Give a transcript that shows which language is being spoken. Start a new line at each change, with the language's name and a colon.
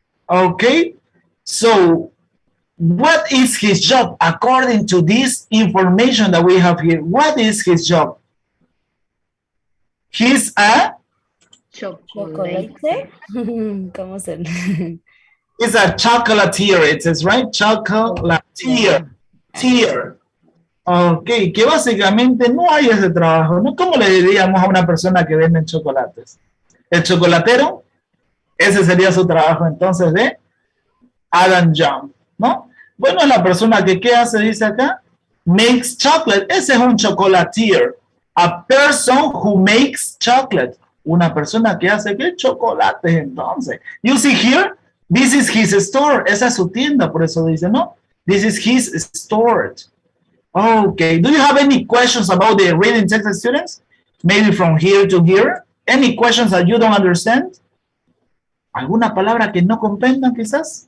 English: Okay, so what is his job according to this information that we have here? What is his job? He's a
Spanish: Chocolate. ¿Cómo se?
English: He's a chocolatier, it says, right? Chocolatier. Tier.
Spanish: Ok, que básicamente no hay ese trabajo, ¿no? ¿Cómo le diríamos a una persona que vende chocolates? El chocolatero, ese sería su trabajo entonces de Adam Young, ¿no? Bueno, es la persona que, ¿qué hace? Dice acá,
English: makes chocolate.
Spanish: Ese es un chocolatier.
English: A person who makes chocolate.
Spanish: Una persona que hace, ¿qué? Chocolates, entonces.
English: You see here, this is his store.
Spanish: Esa es su tienda, por eso dice, ¿no?
English: This is his store. Okay, do you have any questions about the reading text, students? Maybe from here to here? Any questions that you don't understand?
Spanish: ¿Alguna palabra que no comprendan quizás?